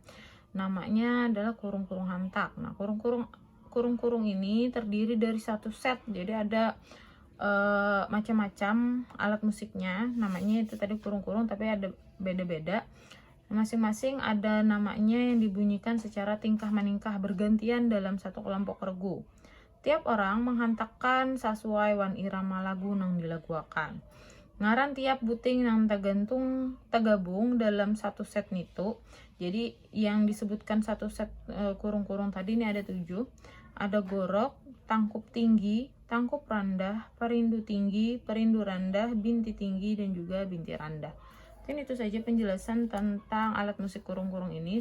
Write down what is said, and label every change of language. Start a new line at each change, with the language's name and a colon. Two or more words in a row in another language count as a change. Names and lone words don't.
Indonesian: Namanya adalah kurung-kurung hantak. Nah, kurung-kurung ini terdiri dari satu set. Jadi ada macam-macam alat musiknya. Namanya itu tadi kurung-kurung tapi ada beda-beda. Masing-masing ada namanya yang dibunyikan secara tingkah maningkah bergantian dalam satu kelompok regu.
Banjar: Tiap orang menghantakkan sesuai wan irama lagu nang dilaguakan. Ngaran tiap buting nang tergabung dalam satu set nitu.
Indonesian: Jadi yang disebutkan satu set kurung-kurung tadi ini ada 7. Ada gorok, tangkup tinggi, tangkup rendah, perindu tinggi, perindu rendah, binti tinggi, dan juga binti rendah. Mungkin itu saja penjelasan tentang alat musik kurung-kurung ini.